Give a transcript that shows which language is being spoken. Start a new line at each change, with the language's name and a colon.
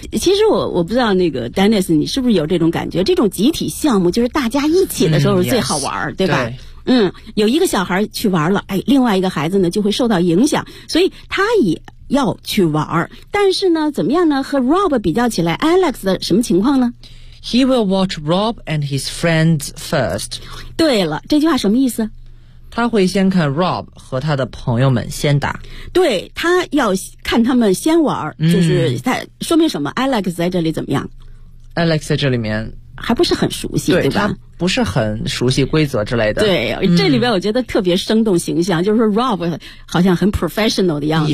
Chinese: 其实我不知道那个 Dennis 你是不是有这种感觉，这种集体项目就是大家一起的时候是最好玩、
English: yes,
Chinese: 对吧？对，有一个小孩去玩了，哎，另外一个孩子呢就会受到影响，所以他也要去玩。但是呢怎么样呢，和 Rob 比较起来 Alex 的什么情况呢？
English: He will watch Rob and his friends first.
Chinese: 对了，这句话什么意思？他会先看 Rob 和他的朋友们先打。对，他要看他们先玩，就是他说明什么？ Alex 在这里怎么样？ Alex 在这里面还不是很熟悉，对吧？不是很熟悉规则之类的。对，这里边我觉得特别生动形象，就是说 Rob 好像很 professional 的样子、